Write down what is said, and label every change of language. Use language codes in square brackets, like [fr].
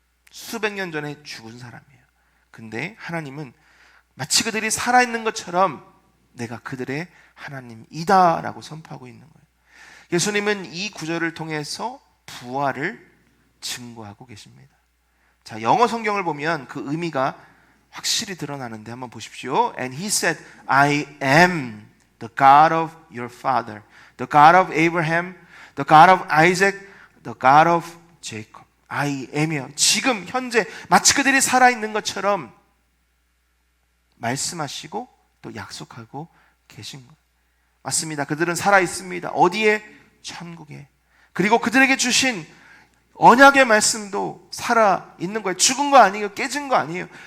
[ko] 수백 년 전에 죽은 사람이에요. 근데 하나님은 마치 그들이 살아있는 것처럼 내가 그들의 하나님이다 라고 선포하고 있는 거예요. 예수님은 이 구절을 통해서 부활을 증거하고 계십니다. 자, 영어 성경을 보면 그 의미가 확실히 드러나는데 한번 보십시오. [en] And he said, I am the God of your father, the God of Abraham, the God of Isaac, the God of Jacob. I am [ko] 이요. 지금 현재 마치 그들이 살아있는 것처럼 말씀하시고 또 약속하고 계신 거예요. 맞습니다. 그들은 살아있습니다. 어디에? 천국에. 그리고 그들에게 주신 언약의 말씀도 살아있는 거예요. 죽은 거 아니에요. 깨진 거 아니에요.